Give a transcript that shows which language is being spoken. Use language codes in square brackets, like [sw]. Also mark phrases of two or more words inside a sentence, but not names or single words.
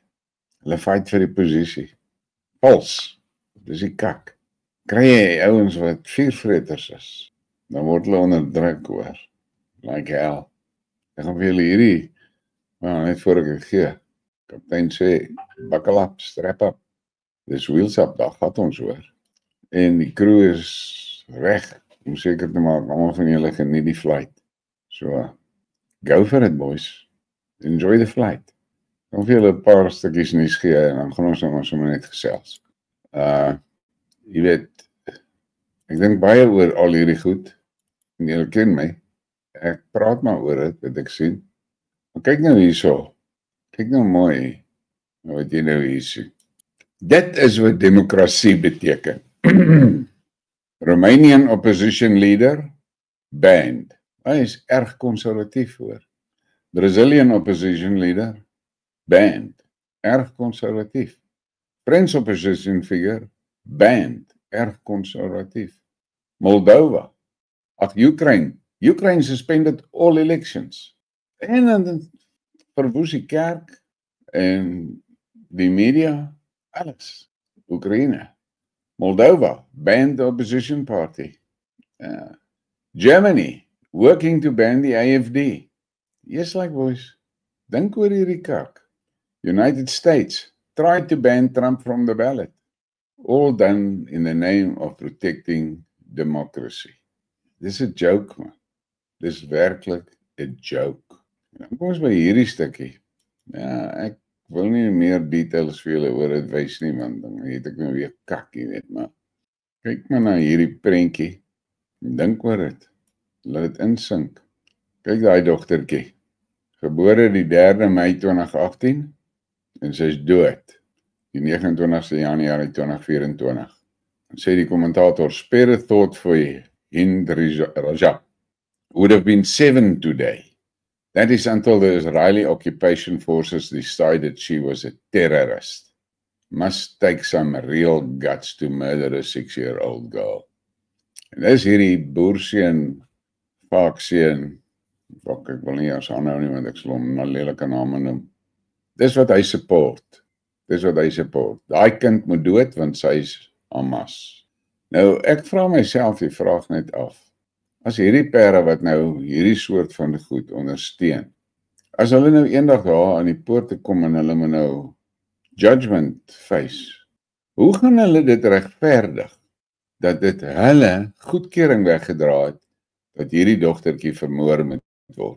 [af] Hulle fight vir die posisie. Vals. Dis die kak. Kry jy ouens wat vuurvreters is, dan word hulle onderdruk, hoor. [en] Like hell. [af] Ek gaan vir julle hierdie, net voor ek het gee. Kaptein sê, [en] buckle up, strap up. Dis wheels up, [af] daar gaat ons, hoor. En die crew is reg, om seker te maak, allemaal van julle geniet die flight. [en] So, go for it, boys. Enjoy the flight. [af] Dan vir julle 'n paar stukkies nuus gee, en dan gaan ons nou sommer net gesels. Jy weet, ek dink baie oor al hierdie goed, en julle ken my, ek praat maar oor dit, wat ek sien. Maar kyk nou hierso, kyk nou mooi, wat jy nou hier sien. Dit is wat demokrasie beteken. [en] Romanian opposition leader, banned. [af] Hy is erg konservatief, hoor. [en] Brazilian opposition leader, banned. [af] Erg konservatief. [en] French opposition figure, banned. [af] Erg konservatief. Moldova. [en] Ukraine suspended all elections. [af] En verwoes die kerk en die media, alles. Oekraïne, [en] Moldova, banned the opposition party. Germany, working to ban the AFD. Yes, like boys, [af] dink oor hierdie kak. [en] United States tried to ban Trump from the ballot. All done in the name of protecting democracy. [af] Dis 'n joke, man. Dis werklik 'n joke. Kom ons by hierdie stukkie. Ja, ek wil nie meer details vir julle oor dit wys nie, want dan het ek nou weer kak, jy weet, maar kyk maar na hierdie prentjie. Dink oor dit. Laat dit insink. Kyk daai dogtertjie. Gebore die 3 Mei 2018 en sy is dood. Die 29ste Januarie 2024. Sê die kommentator, [en] spare a thought for Hind Rajab. Would have been 7 today. That is until the Israeli occupation forces decided she was a terrorist. Must take some real guts to murder a 6-year-old girl. [af] En dis hierdie boerseun, vaakseun, ek wil nie as aanhou nie, want ek sal hom na lelike name noem. Dis wat hy support. Daai kind moet dood, want sy is Hamas. Nou, ek vra myself die vraag net af. As hierdie pere wat nou hierdie soort van goed ondersteun, as hulle nou eendag daar aan die poort te kom en hulle moet nou [en] judgment face, [af] hoe gaan hulle dit regverdig, dat dit hulle goedkeuring weggedra het, dat hierdie dogtertjie vermoor moet word?